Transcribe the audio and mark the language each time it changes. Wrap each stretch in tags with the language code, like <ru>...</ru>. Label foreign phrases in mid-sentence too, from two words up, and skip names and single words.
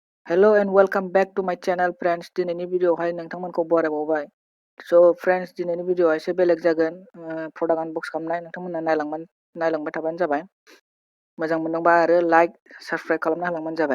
<en>Hello and welcome back to my channel friends.</en> <brx>दिनैनि भिडिअआवहाय नोंथांमोनखौ बरायबावबाय।</brx> <en>So friends,</en> <brx>दिनैनि भिडिअआ एसे बेलेग जागोन।</brx> <en>product unbox</en> <brx>खालामनाय नोंथांमोना नायलांबाय थाबानो जाबाय। मोजां मोनदोंबा आरो</brx> <en>like subscribe</en> <brx>खालामना होलांबानो जाबाय।</brx>